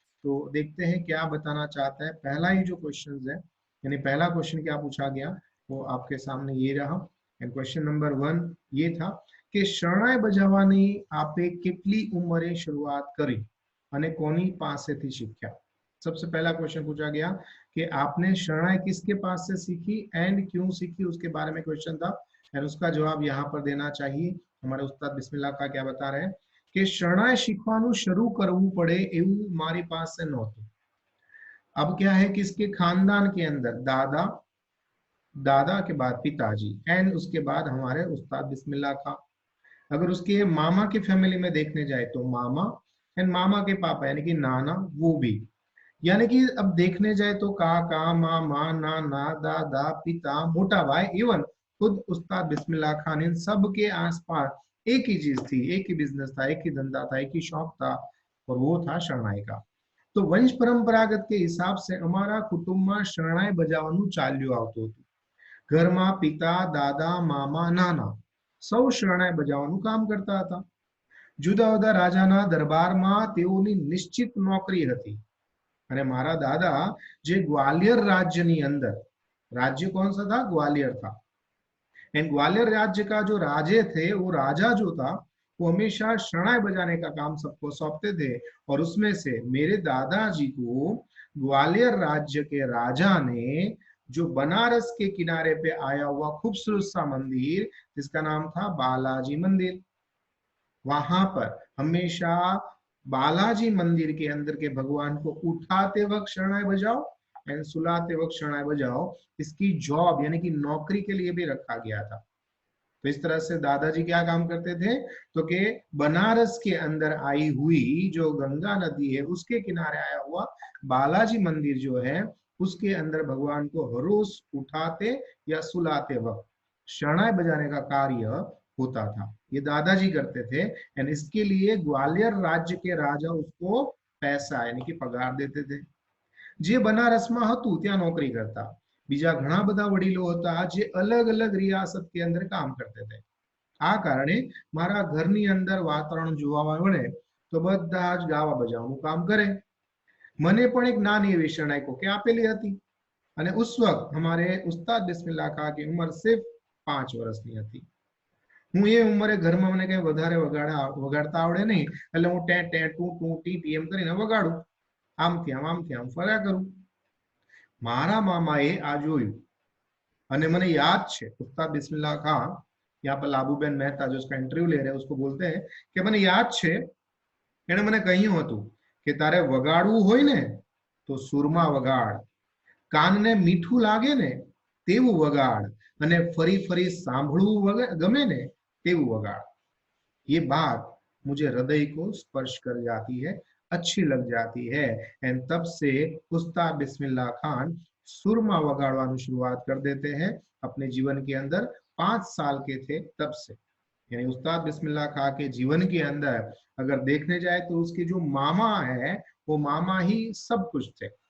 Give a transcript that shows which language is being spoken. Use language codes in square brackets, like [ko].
[hi] तो देखते हैं क्या बताना चाहता है। पहला ही जो क्वेश्चन है, यानी पहला क्वेश्चन क्या पूछा गया, वो आपके सामने ये रहा। एंड क्वेश्चन नंबर 1 ये था [gu] કે શરણાઈ બજાવવાની આપે કેટલી ઉંમરે શરૂઆત કરી અને કોની પાસેથી શીખ્યા। [hi] सबसे पहला क्वेश्चन पूछा गया कि आपने शरणाई किसके पास से सीखी एंड क्यों सीखी, उसके बारे में क्वेश्चन था। एंड उसका जवाब यहाँ पर देना चाहिए। हमारे उस्ताद बिस्मिल्लाह का क्या बता रहे हैं कि शरणाई [gu] શીખવાનું શરૂ કરવું પડે એવું મારી પાસે નહોતું। [hi] अब क्या है कि इसके खानदान के अंदर दादा, दादा के बाद पिताजी एंड उसके बाद हमारे उस्ताद बिस्मिल्लाह का। अगर उसके मामा की फैमिली में देखने जाए तो मामा एंड मामा के पापा यानी कि नाना, वो भी। यानी कि अब देखने जाए तो काका, मामा, नाना, दादा, पिता, मोटा भाई, इवन खुद उस्ताद बिस्मिल्लाह खान, इन सब के आसपास एक ही चीज थी, एक ही बिजनेस था, एक ही धंधा था, एक ही शौक था, और वो था शरणाई का। तो वंश परंपरागत के हिसाब से हमारा कुटुंब में शरणाई बजावવાનું [gu] ચાલ્યું આવતું હતું। ઘરમાં પિતા, દાદા, મામા, નાના સૌ શરણાઈ બજાવવાનું કામ કરતા હતા। જુદા જુદા રાજાના દરબારમાં તેઓની નિશ્ચિત નોકરી હતી। અને મારા દાદા જે ગ્વાલિયર રાજ્યની અંદર, [hi] राज्य कौन सा था, ग्वालियर था। एंड ग्वालियर राज्य का जो राजे थे, वो राजा जो था, वो हमेशा शरणाई बजाने का काम सबको सौंपते थे। और उसमें से मेरे दादाजी को ग्वालियर राज्य के राजा ने जो बनारस के किनारे पे आया हुआ खूबसूरत सा मंदिर जिसका नाम था बालाजी मंदिर, वहां पर हमेशा बालाजी मंदिर के अंदर के भगवान को उठाते वक्त शरणाई बजाओ एंड सुलाते वक्त शरणाई बजाओ, इसकी जॉब यानी कि नौकरी के लिए भी रखा गया था। तो इस तरह से दादाजी क्या काम करते थे, तो कि बनारस के अंदर आई हुई जो गंगा नदी है उसके किनारे आया हुआ बालाजी मंदिर जो है, उसके अंदर भगवान को हर रोज उठाते या सुलाते वक्त शरणाई बजाने का कार्य होता था। ये दादाजी करते थे। एंड इसके लिए ग्वालियर राज्य के राजा उसको पैसा यानी कि पगार देते थे। [gu] જે બનારસમાં હતું ત્યાં નોકરી કરતા। બીજા ઘણા બધા વડીલો હતા જે અલગ અલગ રિયાસત કે અંદર કામ કરते थे। આ કારણે મારા ઘરની અંદર વાતાવરણ જોવા મળે તો બધા જ ગાવા બજાવવાનું કામ કરે। મને પણ એક નાની એવી શરણાઈ કોકે આપેલી હતી અને [hi] उस वक्त हमारे उस्ताद बिस्मिल्लाह खां की उम्र सिर्फ 5 [gu] વર્ષની હતી। હું એ ઉંમરે ઘરમાં મને કઈ વધારે વગાડતા આવડે નહીં, એટલે હું टे टे टू टू टी टी એમ કરીને વગાડું, આમથી આમ ફર્યા કરું। મારા મામાએ આ જોયું અને મને याद છે, [hi] उस्ताद बिस्मिल्लाह खां, यहाँ पर लाबूबेन मेहता जो उसका इंटरव्यू ले रहे हैं उसको बोलते हैं कि [gu] મને याद છે એને મને કહ્યું હતું કે તારે વગાડવું હોય ને તો સુરમાં વગાડ, કાનને મીઠું લાગે ને તેવું વગાડ, અને ફરી ફરી સાંભળવું ગમે ને તેવું વગાડ। [hi] ये बात मुझे हृदय को स्पर्श कर जाती है, अच्छी लग जाती है। एंड तब से उस्ताद बिस्मिल्लाह खान सुरमा वगाड़वानु शुरुआत कर देते हैं अपने जीवन के अंदर। 5 साल के थे तब से, यानी उस्ताद बिस्मिल्लाह खान के जीवन के अंदर अगर देखने जाए तो उसके जो मामा है वो मामा ही सब कुछ थे।